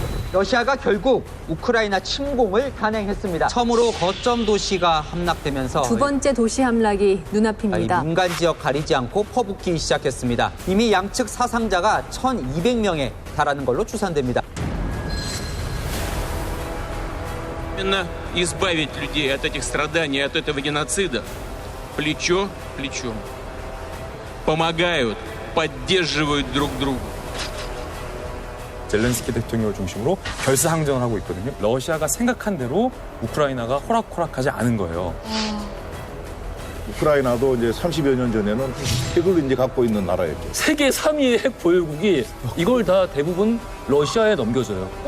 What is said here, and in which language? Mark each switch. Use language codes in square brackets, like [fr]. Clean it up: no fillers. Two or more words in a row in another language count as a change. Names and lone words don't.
[ko] 러시아가 결국 우크라이나 침공을 단행했습니다. 처음으로 거점 도시가 함락되면서 두 번째 도시 함락이 이 눈앞입니다. 민간 지역 가리지 않고 퍼붓기 시작했습니다. 이미 양측 사상자가 1,200명에 달하는 걸로 추산됩니다. [ru] Именно избавить людей от этих страданий, от этого геноцида, плечо к плечу. Помогают, поддерживают друг друга. [ko] 젤렌스키 대통령을 중심으로 결사항전을 하고 있거든요. 러시아가 생각한 대로 우크라이나가 호락호락하지 않은 거예요. 우크라이나도 이제 30여 년 전에는 핵을 이제 갖고 있는 나라였죠. 세계 3위의 핵 보유국이 이걸 다 대부분 러시아에 넘겨줘요.